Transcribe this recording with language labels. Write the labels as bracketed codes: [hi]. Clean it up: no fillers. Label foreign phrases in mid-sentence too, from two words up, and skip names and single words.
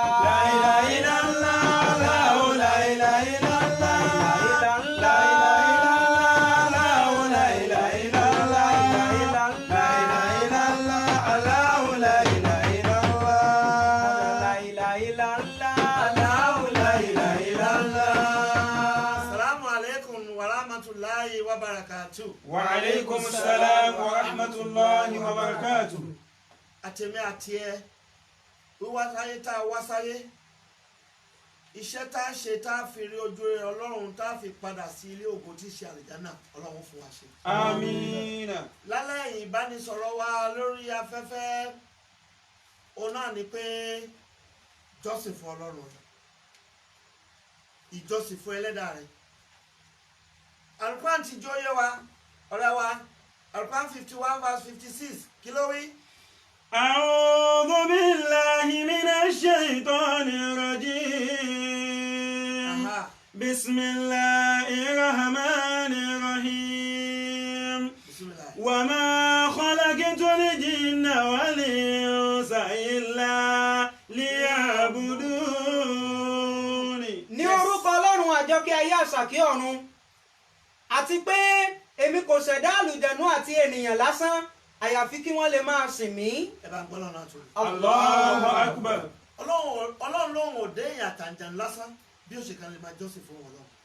[ar] لا إله إلا الله، لا إله إلا الله. لا إله إلا الله، لا إله إلا الله. لا إله إلا الله، لا إله إلا الله. لا إله إلا الله. لا إله إلا الله. السلام عليكم ورحمة الله وبركاته. وعليكم السلام ورحمة الله وبركاته. [yo] Àtèmi àti ẹ wíwá sáyé tá a wá sáyé iṣẹ́ tá a ṣe tá a fi rí ojú rere Ọlọ́run tá a fi padà sí ilé ògo tí í ṣe àlìjánà Ọlọ́run fún wa ṣe. Amina. Lálẹ́ ìbánisọ̀rọ̀ wa lórí afẹ́fẹ́ òun náà ni pé jọ́sìn fún Ọlọ́run rẹ̀ ìjọsìn fún Ẹlẹ́dàá rẹ̀. Al-Qur'an ti jó yé wa ọ̀rẹ́ wa Al-Qur'an 51 verse 56 kí ló wí. [ar] أعوذ بالله من الشيطان الرجيم. Aha. بسم الله الرحمن الرحيم. Bismillah. وما خلقت الجن والإنس إلا ليعبدون. [yo] Ní orúkọ Ọlọ́run àjọkẹ́ ayé àṣàkẹ́ ọ̀run àti pé èmi kò ṣẹ̀dá àlùjànnú àti ènìyàn lásán àyàfi kí wọ́n lè máa sìn mí. Ẹ bá ń gbọ́ lọ́nà tó rí. [ar] الله أكبر. [yo] Ọlọ́run lóhun òde èèyàn àtàǹjàn lásán bí ó ṣe kan lè máa jọ́sìn fún wọn lọ́wọ́.